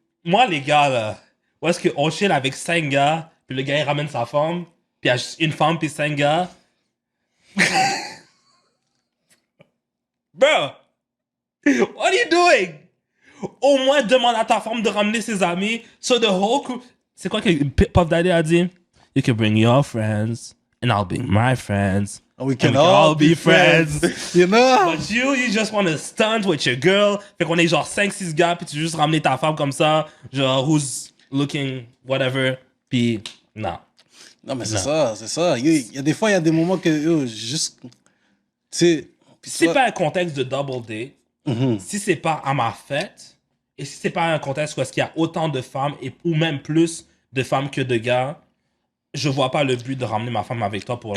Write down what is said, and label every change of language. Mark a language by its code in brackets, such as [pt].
[fr] Moi, les gars, là, où est-ce qu'on chill avec 5 gars, puis le gars, il ramène sa femme, puis il y a juste une femme, puis 5 gars. [en] Bro, what are you doing? [fr] Au moins, demande à ta femme de ramener ses amis. [en] So the whole crew... [fr] C'est quoi que Puff Daddy a dit? [en] You can bring your friends, and I'll bring my friends. And we And can all be friends. You know? But you just want to stunt with your girl. [fr] Fait qu'on est genre 5-6 gars, puis tu veux juste ramener ta femme comme ça, genre [en] who's looking, whatever, [fr] puis non. Non, mais c'est ça, c'est ça. Il y a des fois, il y a des moments que, yo, juste... Tu sais... puis Si c'est toi- pas un contexte de double date, si c'est pas à ma fête, et si c'est pas un contexte où est-ce qu'il y a autant de femmes, ou même plus de femmes que de gars, je vois pas le but de ramener ma femme avec toi pour...